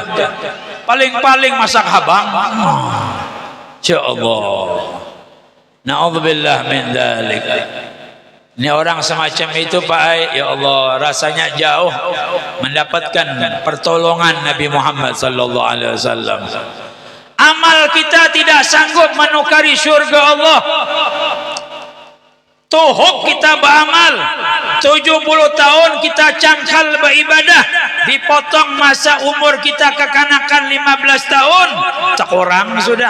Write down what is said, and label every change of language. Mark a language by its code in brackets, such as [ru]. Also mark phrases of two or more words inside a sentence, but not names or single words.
[bjn] Paling-paling masak habang. [ar] يا الله. نعوذ بالله من ذلك. [id] Ini orang semacam itu Pak Ai, [ar] يا الله, [id] rasanya jauh mendapatkan pertolongan Nabi Muhammad [ar] صلى الله عليه وسلم. [id] Amal kita tidak sanggup menukari syurga Allah. [bjn] Tuhuk kita beramal 70 tahun kita cangkal beribadah, dipotong masa umur kita kekanakan 15 tahun, tak kurang sudah.